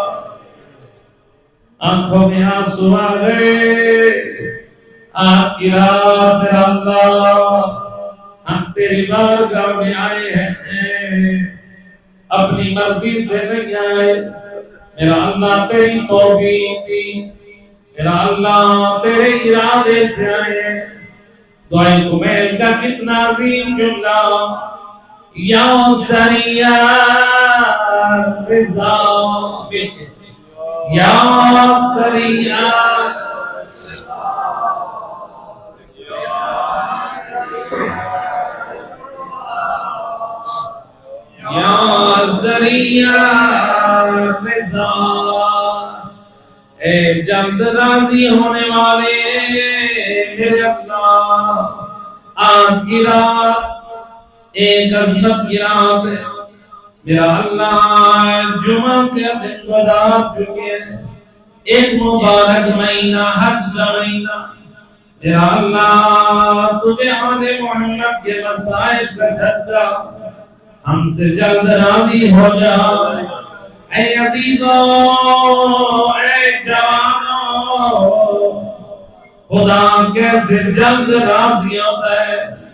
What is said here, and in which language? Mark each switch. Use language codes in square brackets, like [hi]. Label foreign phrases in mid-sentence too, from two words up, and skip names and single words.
[ur] آنکھوں میں آنسو آ گئے آج کی رات میرا اللہ ہم تیری بارگاہ میں آئے ہیں اپنی مرضی سے نہیں آئے میرا اللہ تیری توفیق دی میرا اللہ تیرے ارادے سے آئے دعائے کمیل کا کتنا عظیم جملہ [ar] یا سریع رضا یا سریع یا سریع رضا [ur] اے جلد راضی ہونے والے میرے اللہ آج کی رات ایک عظمت کی رات ہے میرا اللہ جمعہ کے دن گزار چکے ہیں ایک مبارک مہینہ حج کا مہینہ میرا اللہ تجھے آنے محمد کے مسائل کا سچا ہم سے جلد راضی ہو جا اے عزیزوں اے جانو خدا کیسے جلد راضی ہوتا ہے